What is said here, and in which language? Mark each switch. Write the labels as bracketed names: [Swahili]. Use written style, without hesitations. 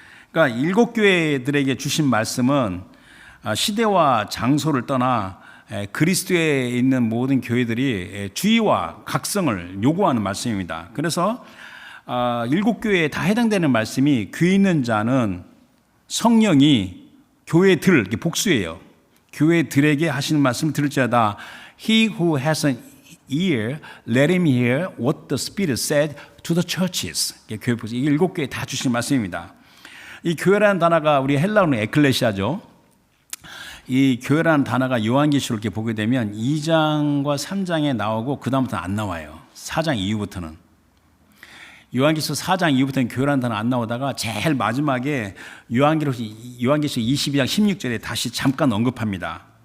[Korean] 그러니까 7교회들에게 주신 말씀은 시대와 장소를 떠나 그리스도에 있는 모든 교회들이 주의와 각성을 요구하는 말씀입니다. 그래서 7교회에 다 해당되는 말씀이 귀 있는 자는 성령이 교회들, 복수예요. 교회들에게 하시는 말씀을 들을지어다. [English] He who has an ear, let him hear what the Spirit said to the churches. [Korean] 교회 복수. 이게 7교회에 다 주신 말씀입니다. 이 교회라는 단어가 우리 헬라어는 에클레시아죠. 이 교회라는 단어가 요한계시록 이렇게 보게 되면 2장과 3장에 나오고 그 다음부터는 안 나와요. 4장 이후부터는. 요한계시록 4장 이후부터는 교회라는 단어 안 나오다가 제일 마지막에 요한계시록 22장 16절에 다시 잠깐 언급합니다.